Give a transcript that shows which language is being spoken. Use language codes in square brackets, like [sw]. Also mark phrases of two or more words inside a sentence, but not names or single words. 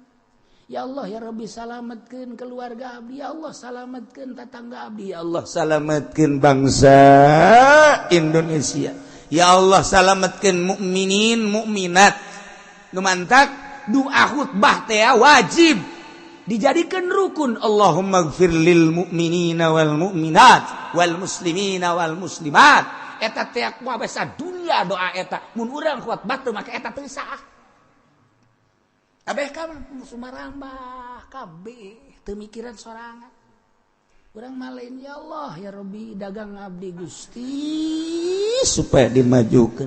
[ar] يا الله يا ربي [su] salametkeun keluarga abdi [ar] يا الله [su] salametkeun tetangga abdi [ar] يا الله [su] salametkeun bangsa Indonesia [ar] يا الله [su] salametkeun mukminin mukminat nu mantak doa khutbah teh wajib dijadikeun rukun [ar] اللهم اغفر للمؤمنين والمؤمنات والمسلمين والمسلمات [su] eta teh kumaha basa dunia doa eta mun urang khutbah teu make eta teu sah. Abeh ka sumarambah kabeh teu mikiran sorangan. Urang mah lain [ar] يا الله يا ربي [su] dagang abdi Gusti supaya dimajukeun.